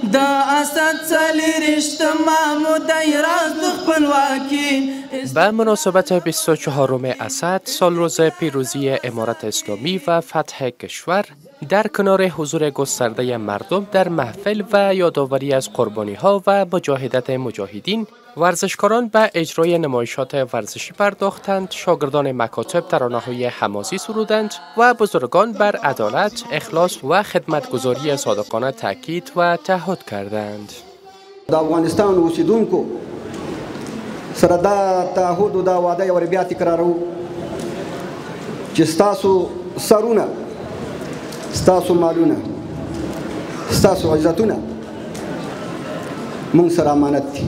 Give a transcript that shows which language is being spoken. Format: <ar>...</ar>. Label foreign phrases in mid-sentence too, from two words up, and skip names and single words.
<ps>دا اسد څلېرشت محمود دی راز د خپلواکي.</ps> <fa>به مناسبت 24 اسد سال روز پیروزی امارت اسلامی و فتح کشور در کنار حضور گسترده مردم در محفل و یادآوری از قربانی‌ها و مجاهدت مجاهدین، ورزشکاران به اجرای نمایشات ورزشی پرداختند، شاگردان مکاتب ترانه‌های حماسی سرودند و بزرگان بر عدالت، اخلاص و خدمتگزاری صادقانه تاکید و تعهد کردند.</fa> <ps>د افغانستان اوسیدونکو سره دا تعهد او دا وعده ور بیا تکرارو چې ستاسو سرونه، ستاسو مالونه، ستاسو عزتونه مونږ سره امانت دي.</ps>